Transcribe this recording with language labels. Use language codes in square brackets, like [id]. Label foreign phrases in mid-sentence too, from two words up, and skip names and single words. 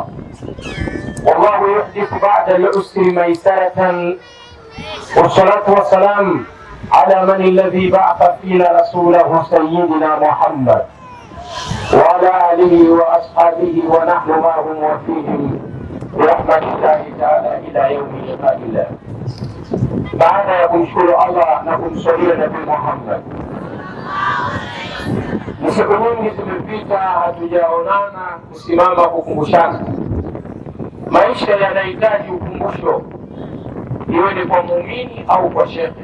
[ar] والله يحدث بعد العسر ميسرة. والصلاة والسلام على من الذي بعث فينا رسوله سيدنا محمد وعلى آله وأصحابه ونحن معهم وفيهم برحمة الله تعالى إلى يوم لقاء الله. [sw] Baada ya kumshukuru Allah na kumswalia Nabii Muhammad, ni siku nyingi zimepita hatujaonana kusimama kukumbushana. Maisha yanahitaji ukumbusho, iwe ni kwa muumini au kwa shekhe.